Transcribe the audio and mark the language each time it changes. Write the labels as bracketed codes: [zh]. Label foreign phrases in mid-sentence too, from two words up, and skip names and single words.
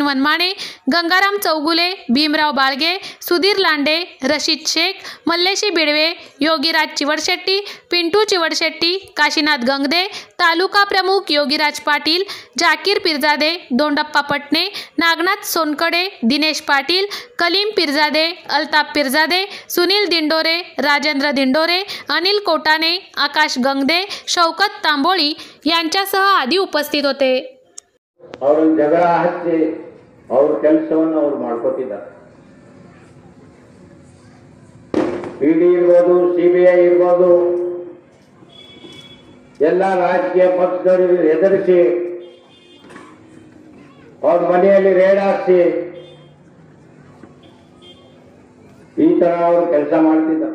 [mr] वनमाने, गंगाराम चौगुले, भीमराव बाळगे, सुधीर लांडे, रशीद शेख, मल्लेशी बिडवे, योगीराज चिवडशेट्टी, पिंटू चिवडशेट्टी, काशीनाथ गंगदे, तालुका प्रमुख योगीराज पाटील, जाकीर पिरजादे, दोंडप्पा पटणे, नागनाथ सोनकडे, दिनेश पाटील, कलीम पिरजादे, अल्ताफ पिरजादे, सुनील दिंडोरे, राजेंद्र दिंडोरे, अनिल कोटाने, आकाश गंगदे, शौकत तांबोळी यांच्यासह आदी उपस्थित होते. [kn] ಅವರು ಜಗಳ ಹಚ್ಚಿ ಅವ್ರ ಕೆಲಸವನ್ನು ಅವರು ಮಾಡ್ಕೊತಿದ್ದಾರೆ. ಇಡಿ ಇರ್ಬೋದು, ಸಿಬಿಐ ಇರ್ಬೋದು, ಎಲ್ಲ ರಾಜಕೀಯ ಪಕ್ಷದವರು ಹೆದರಿಸಿ ಅವ್ರ ಮನೆಯಲ್ಲಿ ರೇಡ್ ಹಾಕಿಸಿ ಈ ತರ ಅವರು ಕೆಲಸ ಮಾಡ್ತಿದ್ದಾರೆ.